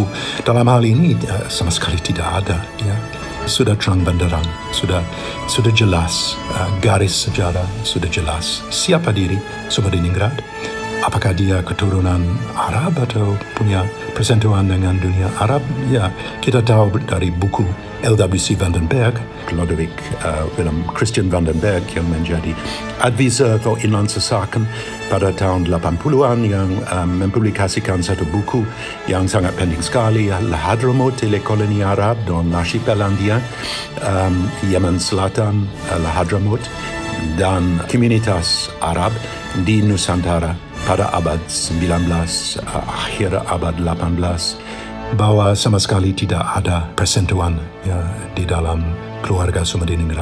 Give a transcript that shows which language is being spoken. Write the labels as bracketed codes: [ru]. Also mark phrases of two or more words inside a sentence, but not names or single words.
[id] Dalam hal ini sama sekali tidak ada, ya. Sudah terang benderang, sudah jelas, garis sejarah sudah jelas. Siapa diri Sumatera? Apakah dia keturunan Arab atau punya persentuhan dengan dunia Arab? Ya, kita tahu dari buku LWC van den Berg, Lodewijk Willem Christian van den Berg yang menjadi [en] advisor for Inland Sesaken [id] pada tahun 80-an yang mempublikasikan satu buku yang sangat penting sekali, Al-Hadramaut, koloni Arab dan Archipelago Yemen Selatan, Al-Hadramaut dan komunitas Arab di Nusantara pada abad 19, akhir abad 18, bahwa sama sekali tidak ada persentuhan, ya, di dalam keluarga Sumatera.